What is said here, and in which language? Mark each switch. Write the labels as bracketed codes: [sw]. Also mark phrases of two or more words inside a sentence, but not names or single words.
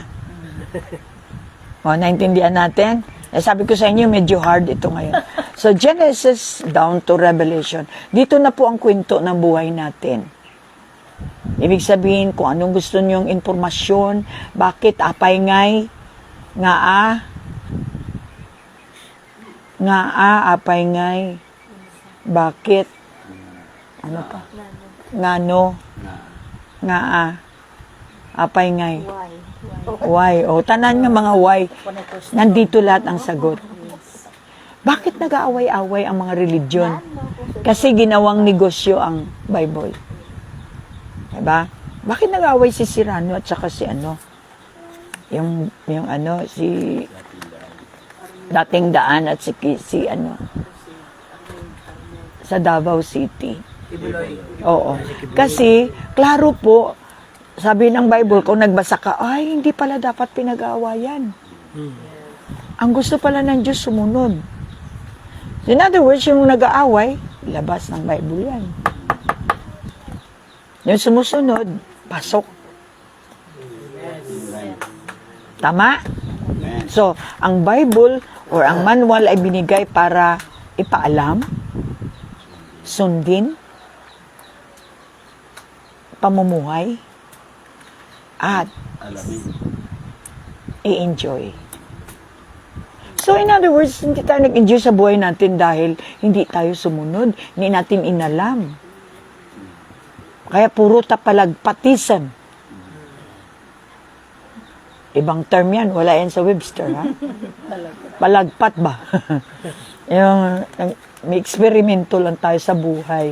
[tl] Naintindihan natin? Sabi ko sa inyo, medyo hard ito ngayon. So, Genesis [en] down to [tl] Revelation. Dito na po ang kwento ng buhay natin. Ibig sabihin, kung anong gusto niyong impormasyon, bakit [ilo] apay ngay, apay ngay, [tl] bakit, ano pa? [ilo] Ngano, apay ngay. [ceb] Why? Tanan nga mga why. [tl] Nandito lahat ang sagot. Bakit nag-aaway-away ang mga religion? Kasi ginawang negosyo ang Bible. Diba? Bakit nag-aaway si Cyrano at saka si si Dating Daan at si sa Davao City. Oo. Kasi, klaro po, sabi ng Bible, kung nagbasa ka, ay, hindi pala dapat pinag-aawayan. Ang gusto pala ng Diyos sumunod. [en] In other words, [tl] yung nag-aaway, labas ng Bible yan. Yung sumusunod, pasok. Tama? Amen. So, ang Bible or ang manual ay binigay para ipaalam, sundin, pamumuhay, at Alamin. [en] i-enjoy. So, in other words, [tl] hindi tayo nag-enjoy sa buhay natin dahil hindi tayo sumunod, hindi natin inalam. Kaya puro tapalagpatism. Ibang term yan, wala yan sa Webster, ha? Palagpat ba? Yung, may eksperimento lang tayo sa buhay.